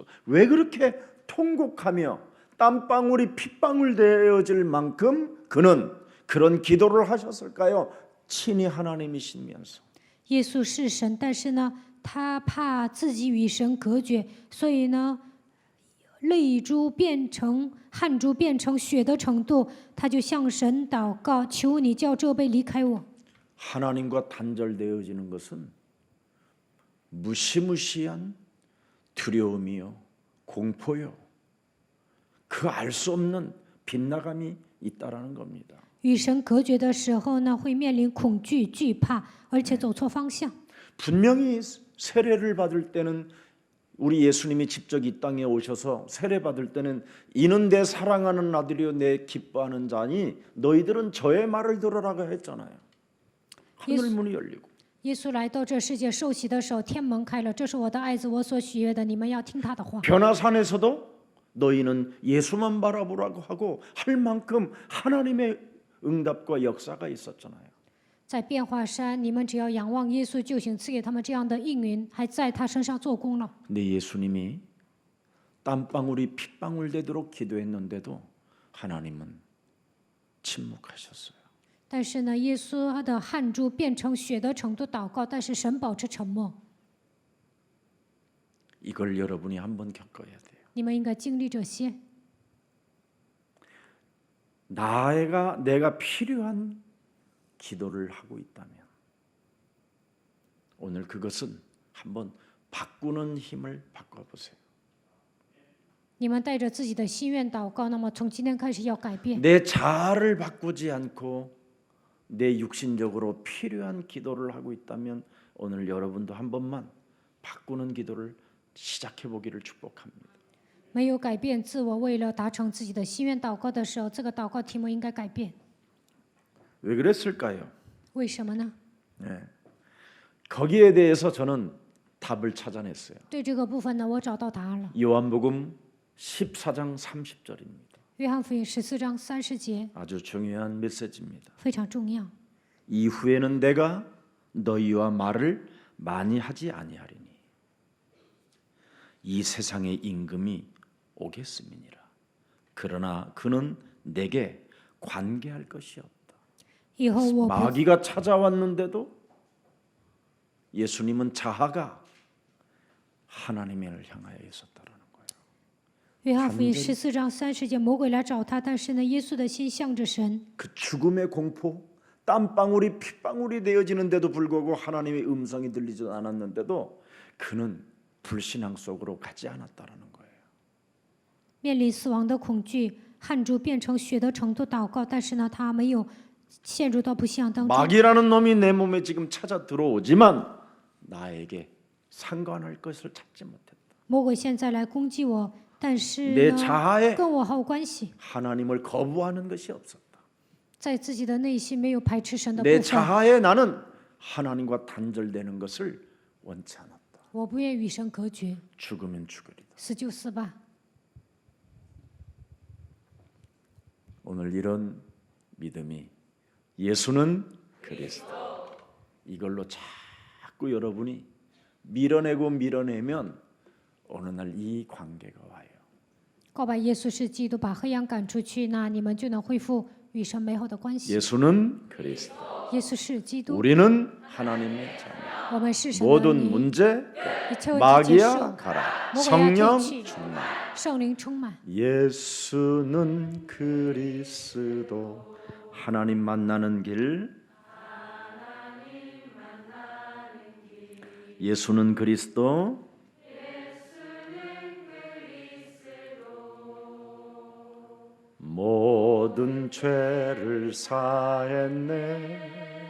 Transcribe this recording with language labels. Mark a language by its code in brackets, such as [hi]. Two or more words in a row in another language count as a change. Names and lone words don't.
[ko] 왜 그렇게 통곡하며 땀방울이 핏방울 되어질 만큼 그는 그런 기도를 하셨을까요? 친히 하나님이시면서. [zh] 耶稣是神，但是呢，他怕自己与神隔绝，所以呢，泪珠变成汗珠变成血的程度，他就向神祷告，求你叫这杯离开我。 [ko] 하나님과 단절되어지는 것은 무시무시한 두려움이요, 공포요, 그 알 수 없는 빗나감이 있다라는 겁니다. [zh] 与神隔绝的时候呢，会面临恐惧、惧怕，而且走错方向。 [ko] 분명히 세례를 받을 때는 우리 예수님이 직접 이 땅에 오셔서 세례 받을 때는 이는 내 사랑하는 아들이요 내 기뻐하는 자니 너희들은 저의 말을 들으라고 했잖아요. 하늘 문이 열리고. [zh] 耶稣来到这世界受洗的时候，天门开了，这是我的爱子，我所喜悦的，你们要听他的话。 [ko] 변화산에서도 너희는 예수만 바라보라고 하고 할 만큼 하나님의 응답과 역사가 있었잖아요. [zh] 在变化山，你们只要仰望耶稣就行，赐给他们这样的应允，还在他身上做工了。 [ko] 근데 예수님이 땀방울이 핏방울 되도록 기도했는데도 하나님은 침묵하셨어요. [zh] 但是呢，耶稣他的汗珠变成血的程度祷告，但是神保持沉默。 [ko] 이걸 여러분이 한번 겪어야 돼요. [zh] 你们应该经历这些。 [ko] 내가 필요한 기도를 하고 있다면 오늘 그것은 한번 바꾸는 힘을 바꿔보세요. [zh] 你们带着自己的心愿祷告，那么从今天开始要改变。 [ko] 내 자아를 바꾸지 않고 내 육신적으로 필요한 기도를 하고 있다면 오늘 여러분도 한 번만 바꾸는 기도를 시작해 보기를 축복합니다. [zh] 没有改变自我，为了达成自己的心愿祷告的时候，这个祷告题目应该改变。 [ko] 왜 그랬을까요? [zh] 为什么呢？ [ko] 네. 거기에 대해서 저는 답을 찾아냈어요. [zh] 对这个部分呢，我找到答案了。 [ko] 요한복음 14장 30절입니다. [zh] 约翰福音14章30节 [ko] 아주 중요한 메시지입니다. [zh] 非常重要。 [ko] 이후에는 내가 너희와 말을 많이 하지 아니하리니 이 세상의 임금이 오겠음이니라. 그러나 그는 내게 관계할 것이 없다. [zh] 以后我不 [ko] 마귀가 찾아왔는데도 예수님은 자아가 하나님을 향하여 있었다라는 거예요. [zh] 约翰福音14章30节，魔鬼来找他，但是呢，耶稣的心向着神。 [ko] 그 죽음의 공포, 땀방울이 핏방울이 되어지는데도 불구하고 하나님의 음성이 들리지 않았는데도 그는 불신앙 속으로 가지 않았다라는 거예요. [zh] 面临死亡的恐惧，汗珠变成血的程度祷告，但是呢，他没有陷入到不信仰当中。 [ko] 마귀라는 놈이 내 몸에 지금 찾아 들어오지만 나에게 상관할 것을 찾지 못했다. [zh] 魔鬼现在来攻击我，但是 [ko] 내 [zh] 呢， [ko] 자아에 [zh] 跟我毫无关系， [ko] 하나님을 거부하는 것이 없었다. [zh] 在自己的内心没有排斥神的部 [ko] 내 [zh] 分。 [ko] 자아에 나는 하나님과 단절되는 것을 원치 않았다. [zh] 我不愿与神隔绝， [ko] 죽으면 죽으리다. [zh] 死就死吧。 [ko] 오늘 이런 믿음이 예수는 그리스도 이걸로 자꾸 여러분이 밀어내면 어느 날 이 관계가 와요. [zh] 告白耶稣是基督，把黑暗赶出去，那你们就能恢复与神美好的关系。 [ko] 예수는 그리스도 [zh] 耶稣是基督， [ko] 우리는 하나님의 자녀. [zh] 我们是神的 [ko] 모든 [zh] 女， [ko] 문제 [zh] 一切问题结 [ko] 마귀야 [zh] 束， [ko] 가라. [zh] 魔鬼要 [ko] 성령 [zh] 退去， [ko] 충만. [zh] 圣灵充满。 [ko] 예수는 그리스도 하나님 만나는 길. 예수는 그리스도 모든 죄를 사했네.